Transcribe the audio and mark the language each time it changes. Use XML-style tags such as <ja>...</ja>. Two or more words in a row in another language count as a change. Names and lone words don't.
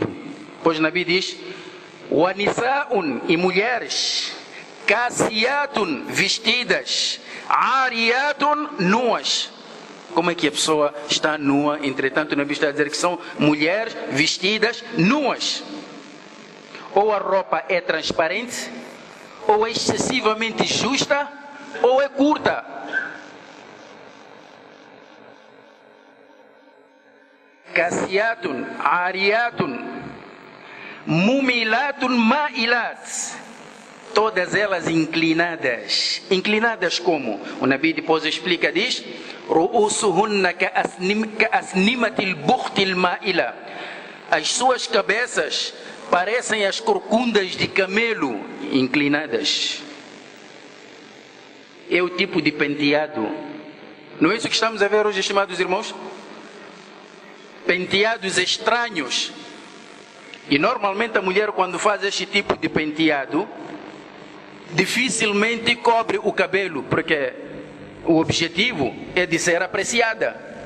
<pt>Pois o Nabi diz: Wanisa'un, e mulheres, kasiyatun, vestidas, ariyatun, nuas. Como é que a pessoa está nua? Entretanto, o Nabi está a dizer que são mulheres vestidas nuas. Ou a roupa é transparente, ou é excessivamente justa, ou é curta.</pt> <ar>كاسيات عاريات مميلات مائلات.</ar> <pt>Todas elas inclinadas. Inclinadas como? O Nabi depois explica, diz:</pt> <ar>رؤوسهن كأسنمة البخت المائلة.</ar> <pt>As suas cabeças parecem as corcundas de camelo inclinadas. É o tipo de penteado. Não é isso que estamos a ver hoje, estimados irmãos? Penteados estranhos, E normalmente a mulher, quando faz este tipo de penteado, dificilmente cobre o cabelo, porque o objetivo é de ser apreciada.</pt>